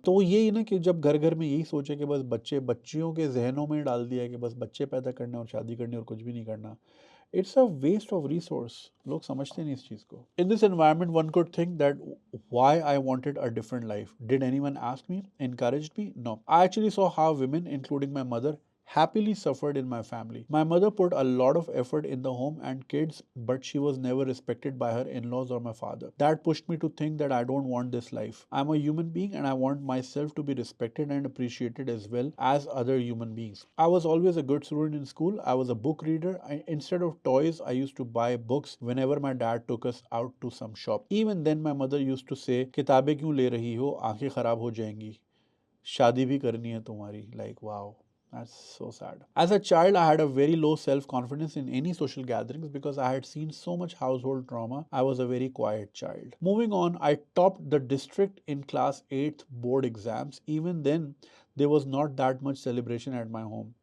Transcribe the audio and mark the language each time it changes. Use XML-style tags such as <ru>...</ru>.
<hi>तो वो यही ना कि जब घर घर में यही सोचे कि बस बच्चियों के जहनों में डाल दिया कि बस बच्चे पैदा करने और शादी करनी और कुछ भी नहीं करना.</hi> <en>It's a waste of resource.</en> <hi>लोग समझते नहीं इस चीज़ को.</hi> <en>In this environment one could think that why I wanted a different life. Did anyone ask me, encouraged me? No. I actually saw how women, including my mother, happily suffered in my family. My mother put a lot of effort in the home and kids, but she was never respected by her in-laws or my father. That pushed me to think that I don't want this life. I'm a human being and I want myself to be respected and appreciated as well as other human beings. I was always a good student in school. I was a book reader. Instead of toys, I used to buy books whenever my dad took us out to some shop. Even then, my mother used to say,</en> <hi>किताबें क्यों ले रही हो, आंखें खराब हो जाएंगी, शादी भी करनी है तुम्हारी.</hi> <en>Like, wow. That's so sad. As a child, I had a very low self-confidence in any social gatherings because I had seen so much household trauma. I was a very quiet child. Moving on, I topped the district in class 8th board exams. Even then, there was not that much celebration at my home.</en>